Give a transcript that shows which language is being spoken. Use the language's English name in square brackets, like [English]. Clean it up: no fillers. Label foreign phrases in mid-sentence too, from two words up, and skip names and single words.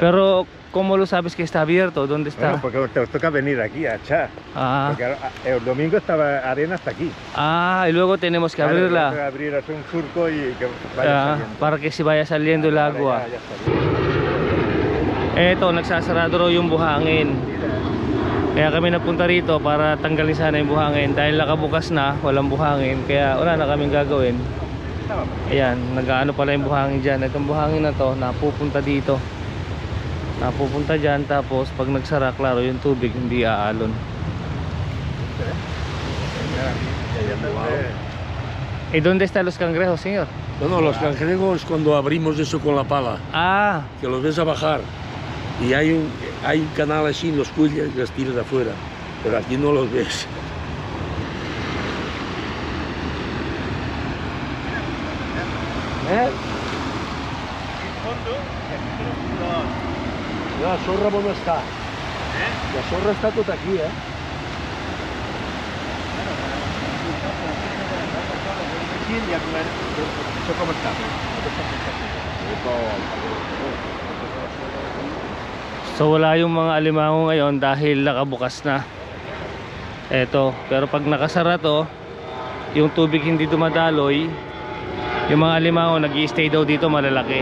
[Spanish] Pero ¿cómo lo sabes que está abierto? ¿Dónde está? Bueno, porque te toca venir aquí a echar. Porque el domingo estaba arena hasta aquí. Y luego tenemos que Claro, abrirla. tengo que abrir, hacer un surco y que vaya saliendo. Para que si vaya saliendo el agua. Ya está bien. [Filipino] Eto, nagsasarado raw yung buhangin. Kaya kami napunta rito para tanggalin sana yung buhangin. Dahil nakabukas na, walang buhangin. Kaya wala na kaming gagawin. Ayan, nag-ano pala yung buhangin dyan. Itong buhangin na to, napupunta dito. Napupunta dyan, tapos pag nagsara, klaro yung tubig hindi aalon. [Spanish] ¿Y dónde están los cangrejos, señor? No, los cangrejos cuando abrimos eso con la pala, que los ves a bajar y hay un canal así, los cuellas y los tiras de afuera, pero aquí no los ves. La sorra no está. La sorra está toda aquí, Eso cómo está. [Filipino] So wala yung mga alimango ngayon dahil nakabukas na. Eto, pero pag nakasara to, yung tubig hindi dumadaloy, yung mga alimango nag-i-stay daw dito malalaki.